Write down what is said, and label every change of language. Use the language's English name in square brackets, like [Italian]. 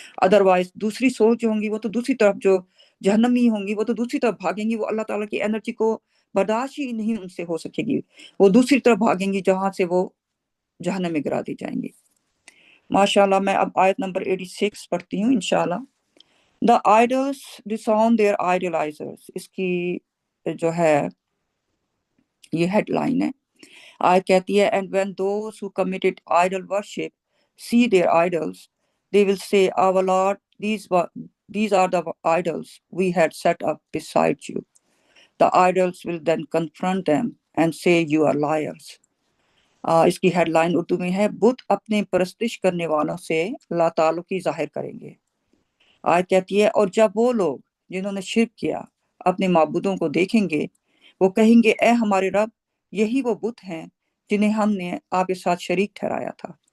[Urdu] Otherwise دوسری civil جو ہوں گی وہ تو دوسری طرف، جو جہنمی ہوں گی وہ تو دوسری طرف بھاگیں گی، وہ اللہ تعالیٰ کی انرجی کو برداشت ہی نہیں ان سے ہو سکے گی، وہ دوسری طرف بھاگیں گی جہاں سے وہ جہنم میں گرا دی جائیں گی. ماشاءاللہ میں اب آیت نمبر 86 پڑھتی ہوں انشاءاللہ. [English] The idols disown their idolizers، [Urdu] اس کی جو ہے یہ ہیڈ لائن ہے. آیت کہتی ہے [English] and when those who committed idol worship see their idols, they will say, our Lord, these are the idols we had set up beside you. The idols will then confront them and say, you are liars. [Urdu] اس کی head line Urdu میں ہے، بت اپنے پرستش کرنے والوں سے لا تعلقی ظاہر کریں گے. آیت کہتی ہے اور جب وہ لوگ جنہوں نے شرک کیا اپنے معبودوں کو دیکھیں گے، وہ کہیں گے اے ہمارے رب، یہی وہ بت ہیں جنہیں ہم نے آپ کے ساتھ شریک ٹھہرایا تھا.